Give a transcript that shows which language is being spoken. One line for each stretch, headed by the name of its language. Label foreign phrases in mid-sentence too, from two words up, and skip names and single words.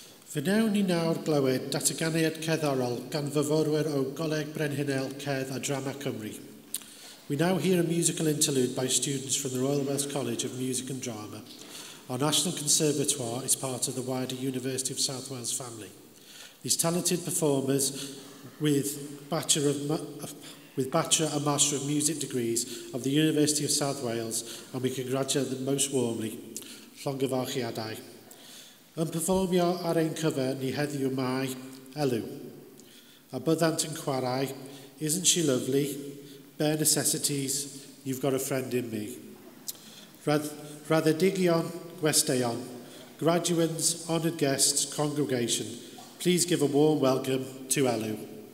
Welsh: Fe wnawn ni nawr glywed datganiad cerddorol gan fyfyrwyr o Goleg Brenhinol, Cerdd a Drama Cymru.
English: We now hear a musical interlude by students from the Royal Welsh College of Music and Drama. Our National Conservatoire is part of the wider University of South Wales family. These talented performers with Bachelor and Master of Music degrees of the University of South Wales, and we congratulate them most warmly.
Welsh: Llongyfarchiadau. Yn perfformio ar ein cyfer ni heddiw mai, Elw. A byddant yn chwarae, Isn't She Lovely? Bare Necessities, You've Got a Friend in Me. Raddedigion, Gwesteion,
English: graduates, honoured guests, congregation, please give a warm welcome to Elw.